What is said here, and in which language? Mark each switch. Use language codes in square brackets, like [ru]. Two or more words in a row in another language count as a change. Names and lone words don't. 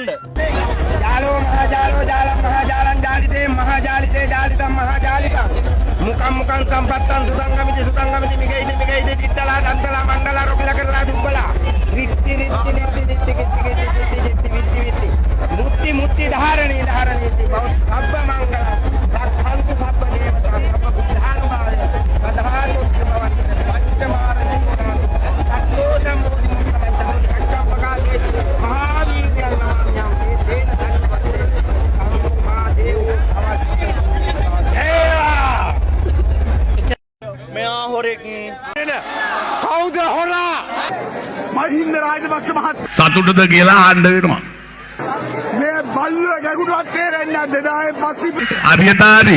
[pi] ජාලෝ මහා ජාලෝ ජාලම් මහා ජාලං ජාලිතේ මහා ජාලිතේ ජාලිතම් මහා ජාලිතං මුකම් මුකම් සම්පත්තං සුදංගමිති සුදංගමිති මිගයිද මිගයිද චිත්තලා දන්තලා මණ්ඩලා රොකිලා කරලා දුබ්බලා රිත්ති රිත්ති රිත්ති රිත්ති කිත්ති කිත්ති රිත්ති රිත්ති විත්ති විත්ති මුත්ති මුත්ති ධාරණී ධාරණී බව සබ්බ මංගල රක්ඛන්තු සබ්බ දේවතා සබ්බ බුද්ධානුභාවය සදාතුත්ති භවන්ති පච්චමාරණි තත්තෝ සම්මුති මුත්තමන්තෝ කච්චප්පකාසේ මහාවීර්යං නාමයං තේන සක්වත්තේ සම්මා දේවෝ අවස්සේ [si] මෙයා හොරෙක්. කවුද හොරා? මහින්ද රාජපක්ෂ මහත්තයා. සතුටද කියලා අහන්න වෙනවා. මේ බල්ලෝ ගැගුණවත් තේරෙන්නේ නැහැ. 2005 අරියතාරි.